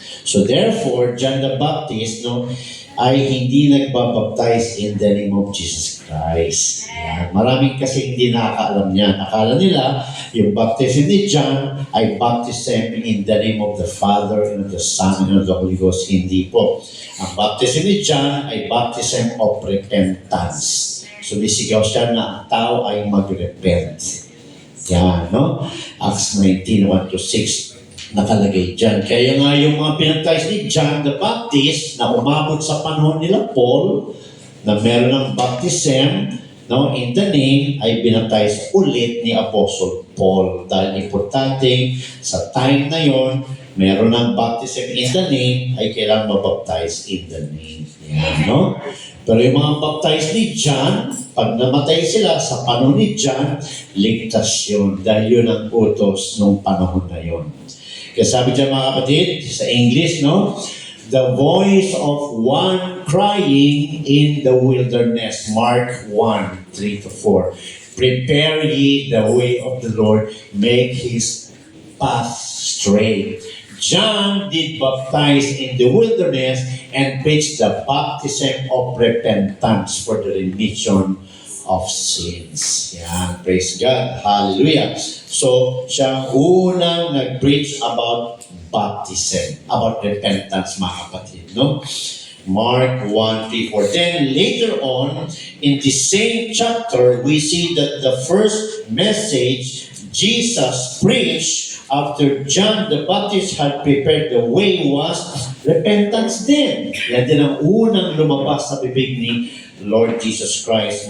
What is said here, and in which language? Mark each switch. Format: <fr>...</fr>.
<tl>So therefore, John the Baptist, no, ay hindi nagbabaptize in the name of Jesus Christ. Yan. Maraming kasi hindi nakakaalam niyan. Akala nila, yung baptism ni John ay</tl> <en>baptism in the name of the Father and of the Son and of the Holy Ghost.</en> <tl>Hindi po. Ang baptism ni John ay</tl> <en>baptism of repentance.</en> <tl>So bisigaw siya na ang tao ay mag-repent. Yan, no? Acts 19:1-6 nakalagay dyan. Kaya nga yung mga pinagtize ni John the Baptist na umabot sa panahon nila Paul, na meron ng baptism, no,</tl> <en>in the name,</en> <tl>ay binaptize ulit ni Apostle Paul. Dahil importante, sa time na yon, meron ng baptism</tl> <en>in the name,</en> <tl>ay kailangan mabaptize in the name. Yan, no? Pero yung mga baptize ni John, pag namatay sila sa panahon ni John, ligtas yun. Dahil yun ang utos nung panahon na yun. Kaya sabi dyan mga kapatid, sa English, no?</tl> <en>The voice of one crying in the wilderness. Mark 1:3-4. Prepare ye the way of the Lord, make his path straight. John did baptize in the wilderness and preached the baptism of repentance for the remission of sins.</en> <tl>Yan, praise God. Hallelujah. So, siya unang nag-preach about baptism, about repentance, mga kapatid, no?</tl> <en>Mark 1:3-4. Then, later on, in the same chapter, we see that the first message Jesus preached after John the Baptist had prepared the way was repentance din.</en> <tl>Yan din ang unang lumabas sa bibig ni Lord Jesus Christ.</tl>